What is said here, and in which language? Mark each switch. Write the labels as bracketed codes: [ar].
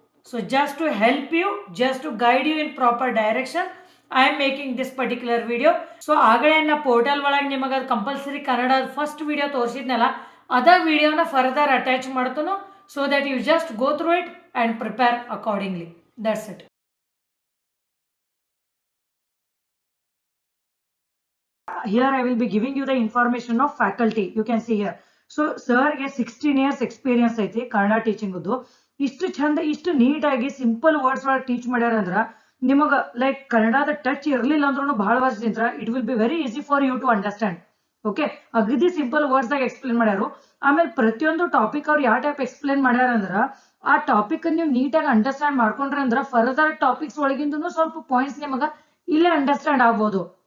[en] So just to help you, just to guide you in proper direction I am making this particular video. [kn] So ಆಗಲೇ ನಾ portal ಒಳಗೆ ನಿಮಗೆ ಅದು compulsory Kannada first video ತೋರಿಸಿದ್ನಲ್ಲ ಅದ ವಿಡಿಯೋನ further attach ಮಾಡ್ತಾನೋ, [en] So that you just go through it and prepare accordingly, that's it. Here I will be giving you the information of faculty. You can see here. [kn] So sir ಗೆ 16 years experience ಐತಿ ಕನ್ನಡ ಟೀಚಿಂಗದು. ಇಷ್ಟು ಚಂದ, ಇಷ್ಟು ನೀಟಾಗಿ simple words ಒಳಗೆ teach ಮಾಡ್ಯಾರ ಅಂದ್ರೆ ನಿಮಗೆ ಲೈಕ್ ಕನ್ನಡದ ಟಚ್ ಇರಲಿಲ್ಲ ಅಂದ್ರೂ ಬಹಳ ವರ್ಷದಿಂದ [en] It will be very easy for you to understand okay. [kn] ಅಗದಿ ಸಿಂಪಲ್ ವರ್ಡ್ಸ್ದಾಗ ಎಕ್ಸ್ಪ್ಲೇನ್ ಮಾಡ್ಯಾರು. ಆಮೇಲೆ ಪ್ರತಿಯೊಂದು ಟಾಪಿಕ್ ಅವ್ರು ಯಾವ ಟೈಪ್ ಎಕ್ಸ್ಪ್ಲೇನ್ ಮಾಡ್ಯಾರ ಅಂದ್ರೆ ಆ ಟಾಪಿಕ್ ನೀವು ನೀಟಾಗಿ ಅಂಡರ್ಸ್ಟ್ಯಾಂಡ್ ಮಾಡ್ಕೊಂಡ್ರೆ ಅಂದ್ರೆ ಫರ್ದರ್ ಟಾಪಿಕ್ಸ್ ಒಳಗಿಂದೂ ಸ್ವಲ್ಪ ಪಾಯಿಂಟ್ಸ್ ನಿಮಗೆ ಇಲ್ಲೇ ಅಂಡರ್ಸ್ಟ್ಯಾಂಡ್ ಆಗ್ಬೋದು.